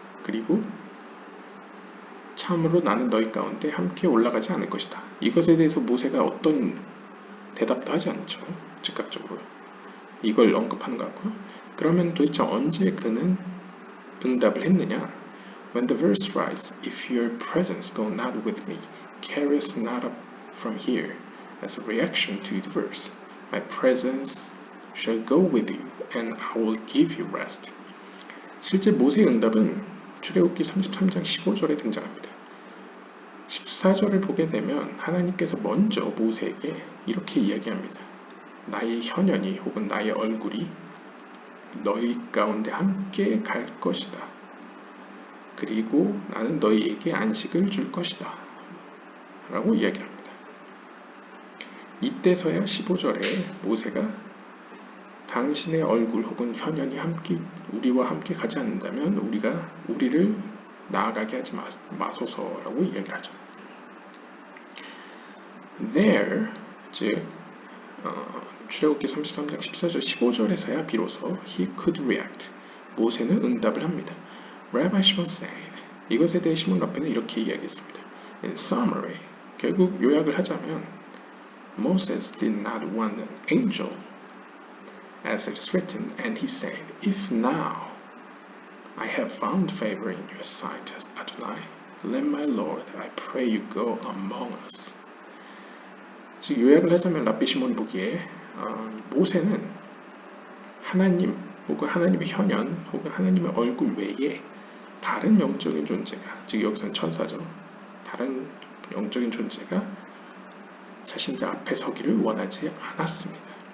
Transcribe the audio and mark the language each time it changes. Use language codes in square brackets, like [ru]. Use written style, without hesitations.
[ko] 그리고 참으로 나는 너희 가운데 함께 올라가지 않을 것이다. 이것에 대해서 모세가 어떤 대답도 하지 않죠. 즉각적으로. 이걸 언급하는 것 같고요. 그러면 도대체 언제 그는 응답을 했느냐? [en] When the verse writes, if your presence go not with me, carry us not up from here. As a reaction to the verse, my presence shall go with you, and I will give you rest. [ko] 실제 모세의 응답은 출애굽기 33장 15절에 등장합니다. 14절을 보게 되면 하나님께서 먼저 모세에게 이렇게 이야기합니다. 나의 현현이 혹은 나의 얼굴이 너희 가운데 함께 갈 것이다. 그리고 나는 너희에게 안식을 줄 것이다. 라고 이야기를 합니다. 이때서야 15절에 모세가 당신의 얼굴 혹은 현현이 우리와 함께 가지 않는다면 우리를 나아가게 하지 마소서라고 이야기를 하죠. [en] There, [ko] 즉 출애굽기 33장 14절 15절에서야 비로소 [en] he could react. [ko] 모세는 응답을 합니다. [en] Rabbi Shimon said. [ko] 이것에 대해 시몬 랍비는 이렇게 이야기했습니다. [en] In summary, [ko] 결국 요약을 하자면 [en] Moses did not want an angel, as it is written, and he said, If now I have found favor in your sight, Adonai, let my Lord, I pray you, go among us. [ko] 즉 요약을 하자면 랍비 시몬이 보기에 모세는 하나님 혹은 하나님의 현현 혹은 하나님의 얼굴 외에 다른 영적인 존재가, 즉 여기서는 천사죠. 다른 영적인 존재가 자신들 앞에 서기를 원하지 않았습니다.